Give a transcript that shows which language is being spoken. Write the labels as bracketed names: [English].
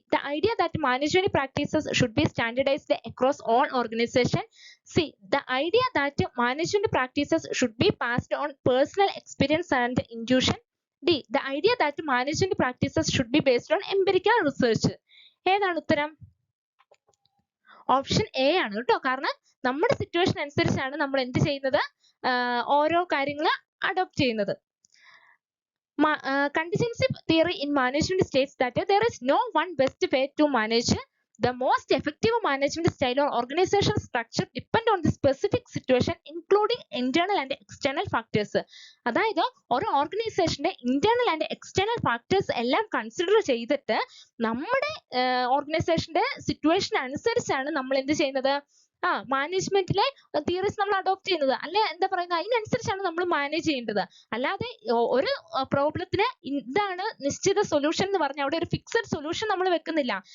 [English] The idea that management practices should be standardized across all organizations. C. The idea that management practices should be passed on personal experience and intuition. D. The idea that management practices should be based on empirical research. [Malayalam] ഏതാണ് ഉത്തരം? Option A ആണ് കേട്ടോ. കാരണം നമ്മുടെ situation അനുസരിച്ചാണ് നമ്മൾ എന്ത് ചെയ്യുന്നത്? ഓരോ കാര്യങ്ങൾ അഡോപ്റ്റ് ചെയ്യുന്നത്. [English] Contingency theory in management states that there is no one best way to manage. The most effective management style or organizational structure depend on the specific situation, including internal and external factors. [Malayalam] അതായത് ഒരു ഓർഗനൈസേഷന്റെ internal and external factors എല്ലാം consider ചെയ്തിട്ട് നമ്മുടെ ഓർഗനൈസേഷന്റെ situation അനുസരിച്ചാണ് നമ്മൾ എന്ത് ചെയ്യുന്നത്? മാനേജ്മെന്റിലെ തിയറീസ് നമ്മൾ അഡോപ്റ്റ് ചെയ്യുന്നത്. അല്ലെ എന്താ പറയുന്നത്? അതിനനുസരിച്ചാണ് നമ്മൾ മാനേജ് ചെയ്യേണ്ടത്. അല്ലാതെ ഒരു പ്രോബ്ലത്തിന് ഇതാണ് നിശ്ചിത സൊല്യൂഷൻ എന്ന് പറഞ്ഞാൽ അവിടെ ഒരു ഫിക്സഡ് സൊല്യൂഷൻ നമ്മൾ വെക്കുന്നില്ല.